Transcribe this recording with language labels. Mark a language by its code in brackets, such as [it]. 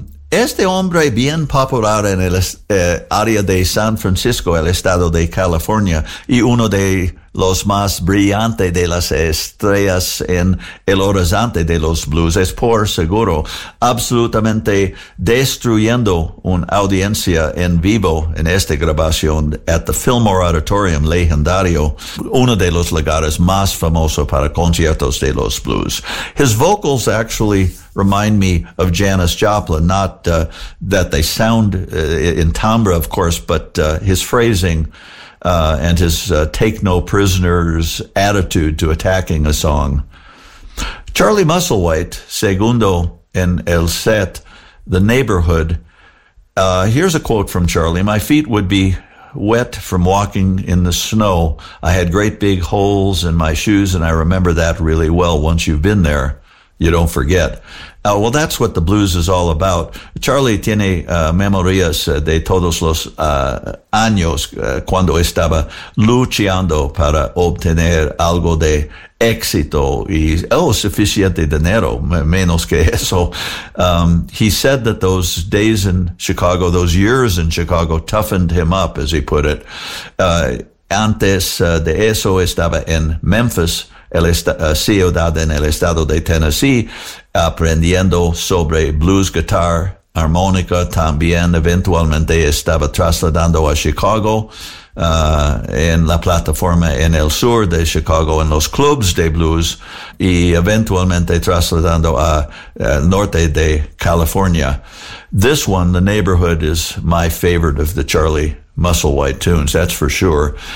[es] Este hombre bien popular en el área de San Francisco, el estado de California, y uno de los más brillantes de las estrellas en el horizonte de los blues, es por seguro absolutamente destruyendo una audiencia en vivo en esta grabación [en] at the Fillmore Auditorium, [es] legendario, uno de los lugares más famosos para conciertos de los blues. [en] His vocals actually remind me of Janis Joplin, not that they sound in timbre, of course, but his phrasing and his take no prisoners attitude to attacking a song. [es] Charlie Musselwhite, segundo en el set, The Neighborhood. [en] Here's a quote from Charlie. My feet would be wet from walking in the snow. I had great big holes in my shoes, and I remember that really well. Once you've been there, you don't forget. Well, that's what the blues is all about. [es] Charlie tiene memorias de todos los años cuando estaba luchando para obtener algo de éxito y suficiente dinero, menos que eso. [en] He said that those days in Chicago, those years in Chicago, toughened him up, as he put it. [es] Antes de eso estaba en Memphis, ciudad en el estado de Tennessee, aprendiendo sobre blues, guitar, armónica. También eventualmente estaba trasladando a Chicago, en la plataforma en el sur de Chicago, en los clubs de blues, y eventualmente trasladando a norte de California. [en] This one, The Neighborhood, is my favorite of the Charlie Musselwhite tunes, that's for sure.